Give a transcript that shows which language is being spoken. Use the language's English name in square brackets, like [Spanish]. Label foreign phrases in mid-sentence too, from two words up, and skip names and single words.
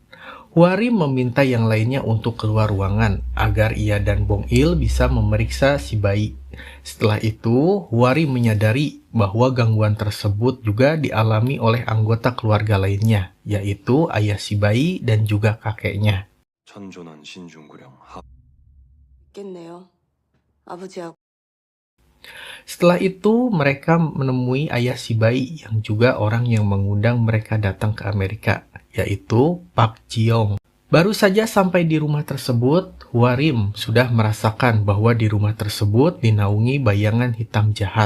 [Indonesian] Hwarim meminta yang lainnya untuk keluar ruangan agar ia dan Bong Il bisa memeriksa si bayi. Setelah itu, Hwarim menyadari bahwa gangguan tersebut juga dialami oleh anggota keluarga lainnya, yaitu ayah si bayi dan juga kakeknya. [Korean] 천존한 신중구령 있겠네요. 아버지하고. [Indonesian] Setelah itu, mereka menemui ayah si bayi yang juga orang yang mengundang mereka datang ke Amerika, yaitu Pak Ji-yong. Baru saja sampai di rumah tersebut, Hwarim sudah merasakan bahwa di rumah tersebut dinaungi bayangan hitam jahat.